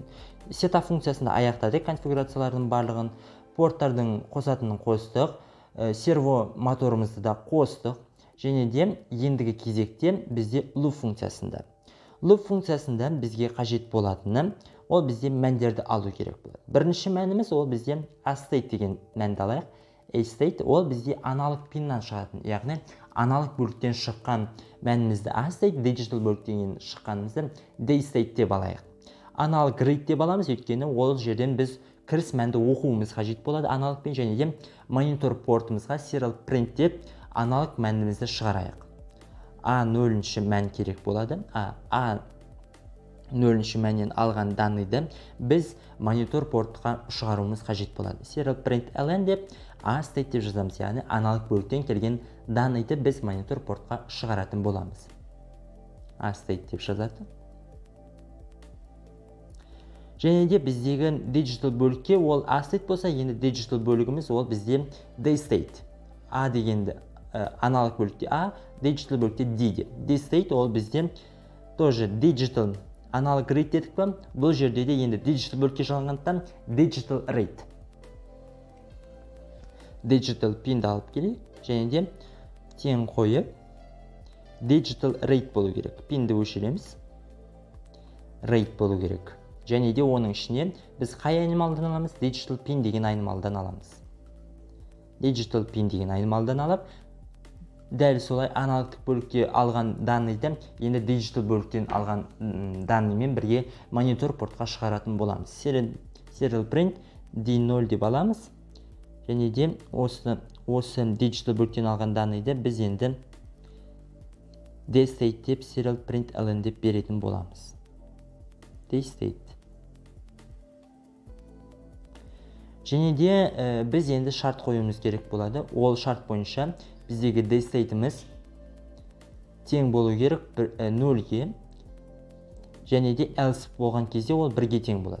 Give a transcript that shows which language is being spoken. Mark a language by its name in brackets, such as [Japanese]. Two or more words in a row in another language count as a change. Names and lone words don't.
[Kazakh] Setup функциясында аяқтадық конфигурациялардың барлығын, порттардың қосатынын қостық, серво моторымызды да қостық. Және де ендігі кезекте бізде loop функциясында. Loop функциясында бізге қажет болатыны ол бізде мәндерді алу керек болады. Бірінші мәніміз ол бізде A-state деген мәнді алайық. A-state ол бізде аналог пиннан шығатын. Яғни аналог бөліктен шыққан мәнімізді A-state, digital бөліктен шыққанымызды D-state деп алайық. [English] Analog read [Kazakh] деп аламыз, өйткені ол жерден біз кіріс мәнді оқуымыз қажет болады аналогпен және де монитор портымызға [English] serial print [Kazakh] деп аналог мәнімізді шығарайық. A0 мән керек болады. A0 мәннен алған данныйды біз монитор портқа шығаруымыз қажет болады. [English] Serial print ln [Kazakh] деп A-state деп жазамыз, яғни аналог бөліктен келген данныйды біз монитор портқа шығаратын боламыз. A-state деп жазады. Және де біздегі digital бөлікке ол A-state болса, енді digital бөлігіміз ол бізде D-state. A дегенді аналог бөлікте A, digital бөлікте D. D-state ол бізде тоже [English] digital analog read [Kazakh] дедік па? Бұл жерде де енді digital бөлікке жалғанғандықтан [English] digital read. [Kazakh] Digital пинді алып келейік. Және де тең қойып [English] digital read [Kazakh] болу керек. Пинді өшіреміз. Read болу керек. Және де оның ішіне біз қай айнымалдан аламыз? [English] Digital pin [Kazakh] деген айнымалдан аламыз. [English] Digital pin [Kazakh] деген айнымалдан алып, дәл солай аналогтық бөлікке алған данныйды енді digital бөліктен алған данныймен бірге монитор портқа шығаратын боламыз. [English] Serial print [Kazakh] D0 деп аламыз. Және де осы digital бөліктен алған данныйды біз енді D-state деп [English] serial print ln [Kazakh] деп беретін боламыз. D-state. Және де біз енді шарт қоюымыз керек болады. Ол шарт бойынша біздегі D-state'іміз тең болу керек 0-ге және де else болған кезде ол 1-ге тең болады.